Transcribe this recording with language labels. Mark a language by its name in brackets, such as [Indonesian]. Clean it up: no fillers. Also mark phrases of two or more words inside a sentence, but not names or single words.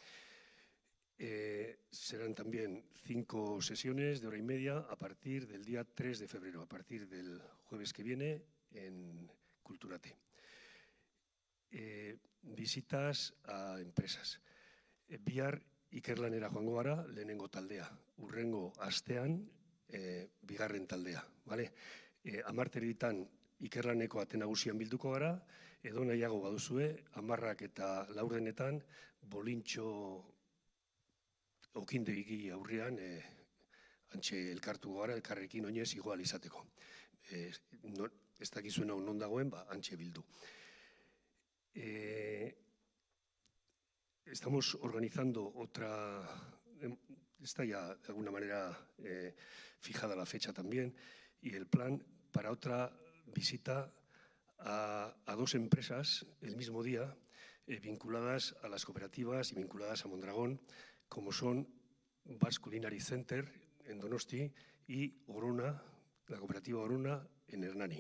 [Spanish] Serán también 5 sesiones de hora y media a partir del día 3 de febrero, a partir del jueves que viene en Kulturate. Visitas a empresas. [Basque] Bihar Ikerlanera joango gara, lehenengo taldea. Hurrengo astean, bigarren taldea. 10:00 Ikerlaneko ate nagusian bilduko gara, edo nahiago baduzue, 10:00 eta 4:00 bolintxo okindegi aurrean, antxe elkartu gara, elkarrekin oinez igual izateko. Ez dakizuen hau non dagoen, antxe bildu. [Spanish] Estamos organizando otra, está ya de alguna manera fijada la fecha también, y el plan para otra visita a 2 empresas el mismo día, vinculadas a las cooperativas y vinculadas a Mondragón, como son Basque Culinary Center en Donosti y Orona, la cooperativa Orona en Hernani.